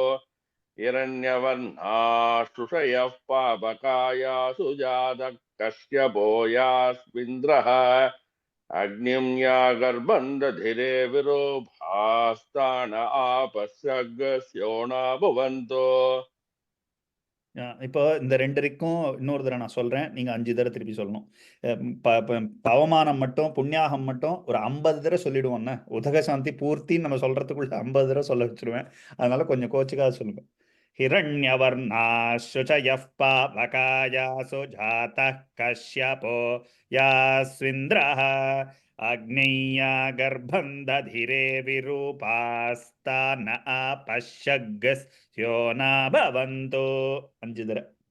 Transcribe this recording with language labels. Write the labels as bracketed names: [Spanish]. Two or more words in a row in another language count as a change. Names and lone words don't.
[Sanskrit] हिरण्यवर्णासुषयः पावकायासुजातः कश्यपो यास्मिन्द्रः अग्निया गर्भन्धधिरे विरोहास्तान आपस्यग्स्यो न भवन्तो [Tamil] இப்போ இந்த 2 வரைக்கும் இன்னொரு தடவை நான் சொல்றேன். நீங்க 5 தடவை திருப்பி சொல்லணும். பவமானம் மட்டும் புண்ணியாகம் மட்டும் ஒரு 50 தடவை சொல்லிடுவோம்னா உதகசாந்தி பூர்த்தின்னு நம்ம சொல்றதுக்குள்ள 50 தடவை சொல்ல வச்சிருவேன். அதனால கொஞ்சம் கோச்சுக்காக சொல்லுங்க. [Sanskrit] हिरण्यवर्णाशुचयः पावकायासु जातः कश्यपो यास्विन्द्रः अग्नेया गर्भन्धधिरे विरूपास्तान आपश्यग्स्यो न भवन्तो 5 தடவை.